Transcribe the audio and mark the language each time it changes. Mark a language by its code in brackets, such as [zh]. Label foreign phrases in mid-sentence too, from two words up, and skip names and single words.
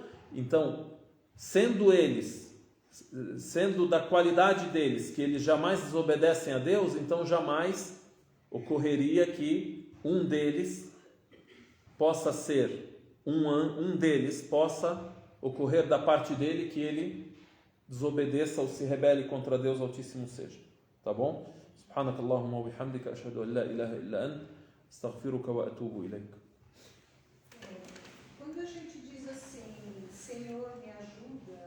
[pt] Então, sendo da qualidade deles, que eles jamais desobedecem a Deus, então jamais ocorreria que um deles possa ser, um deles possa ocorrer da parte dele que ele desobedeça ou se rebele contra Deus Altíssimo seja. Tá bom? [ar] سبحانك اللهم وبحمدك أشهد أن لا إله إلا أنت أستغفرك وأتوب إليك. [pt] Quando a gente diz assim, Senhor, me ajuda,